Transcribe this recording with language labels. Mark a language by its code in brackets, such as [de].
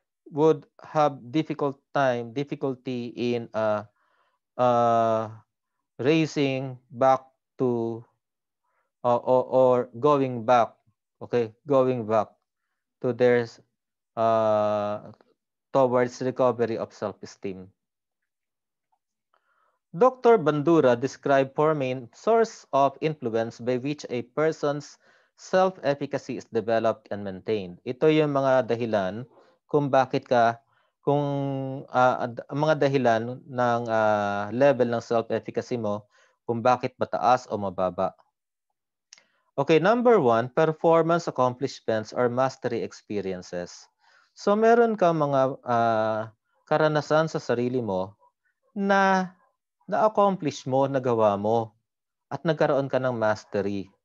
[en] would have difficulty in uh, racing back to or going back, okay, going back to their uh, towards recovery of self-esteem. Dr. Bandura described four main sources of influence by which a person's self-efficacy is developed and maintained. [tl] Ito yung mga dahilan kung bakit kung mga dahilan ng level ng self-efficacy mo, kung bakit mataas o mababa. [en] Okay, number 1, performance accomplishments or mastery experiences. [tl] So meron kang mga karanasan sa sarili mo na na-accomplish mo, nagawa mo, at nagkaroon ka ng mastery.